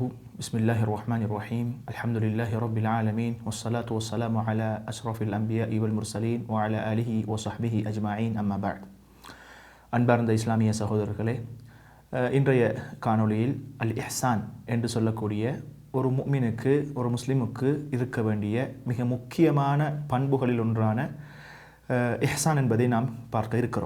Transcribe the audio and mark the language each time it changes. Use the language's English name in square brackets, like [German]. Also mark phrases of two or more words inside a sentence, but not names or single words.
[Arabic] بسم الله الرحمن الرحيم. الحمد لله رب العالمين والصلاة والسلام على أشرف الأنبياء والمرسلين وعلى آله وصحبه أجمعين أما بعد. [Tamil] அன்பார்ந்த இஸ்லாமிய சகோதரர்களே, இன்றைய காணொளியில் அல் இஹ்சான் என்று சொல்லக்கூடிய ஒரு முஃமினுக்கு, ஒரு முஸ்லிமுக்கு இருக்க வேண்டிய மிக முக்கியமான பண்புகளில் ஒன்றான இஹ்சான் என்பதை நாம் பார்க்க இருக்கிறோம்.